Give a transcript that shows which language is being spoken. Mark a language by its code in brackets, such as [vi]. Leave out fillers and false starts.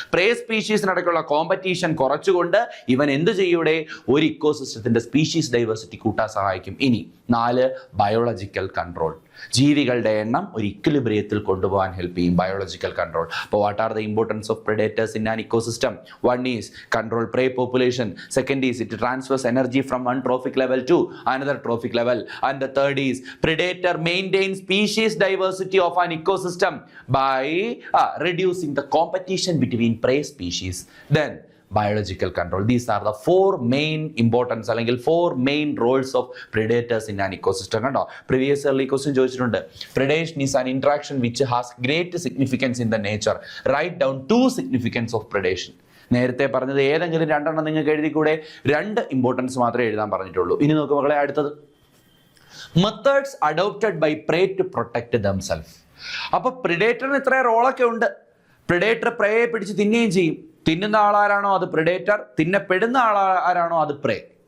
[ml] പ്രേ സ്പീഷീസിനിടയ്ക്കുള്ള competition കുറച്ചുകൊണ്ട് ഇവൻ എന്ത് ചെയ്യൂടെ? ഒരു ഇക്കോസിസ്റ്റത്തിന്റെ സ്പീഷീസ് ഡൈവേഴ്സിറ്റി കൂട്ടാൻ സഹായിക്കും. ഇനി 4, ബയോളജിക്കൽ കൺട്രോൾ. ജീവികളുടെ എണ്ണം ഒരു ഇക്വിലിബ്രിയത്തിൽ കൊണ്ടുപോകാൻ ഹെൽപ്പ് ചെയ്യും ബയോളജിക്കൽ കൺട്രോൾ. [en] അപ്പോൾ what are the importance of predators in an ecosystem? 1 is control prey population. 2nd is it transfers energy from one trophic level to another trophic level. And the 3rd is predator maintains species diversity of an ecosystem by reducing the competition between prey species. Then biological control. These are the 4 main importance അല്ലെങ്കിൽ 4 main roles of predators in an ecosystem. [ml] കണ്ടോ, [en] previous early question [ml] ചോദിച്ചിട്ടുണ്ട്. [en] Predation is an interaction which has great significance in the nature. Write down 2 significance of predation. [ml] നേരത്തെ പറഞ്ഞത് ഏതെങ്കിലും 2 എണ്ണം നിങ്ങൾക്ക് എഴുതിക്കൂടെ? 2 importance മാത്രമേ എഴുതാൻ പറഞ്ഞിട്ടുള്ളൂ. ഇനി നോക്ക് മക്കളെ, അടുത്തത് [en] Methods adopted by prey to protect themselves. [ml] അപ്പൊ പ്രിഡേറ്ററിന് ഇത്ര റോളൊക്കെ ഉണ്ട്. പ്രിഡേറ്റർ പ്രേയെ പിടിച്ച് തിന്നുകയും ചെയ്യും. തിന്നുന്ന ആളാരാണോ അത് പ്രിഡേറ്റർ, തിന്നപ്പെടുന്ന ആളാരാണോ അത് പ്രേ.